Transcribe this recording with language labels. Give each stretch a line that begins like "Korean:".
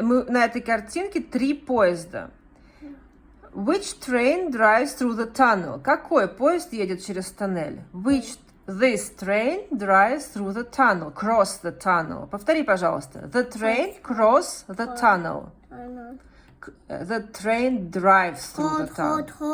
Russian: На этой картинке 3 поезда.
English: Which train drives through the tunnel?
Russian: Какой поезд едет через тоннель?
English: This train drives through the tunnel. Cross the tunnel.
Russian: Повтори, пожалуйста.
English: The train cross the tunnel. The train drives through the tunnel.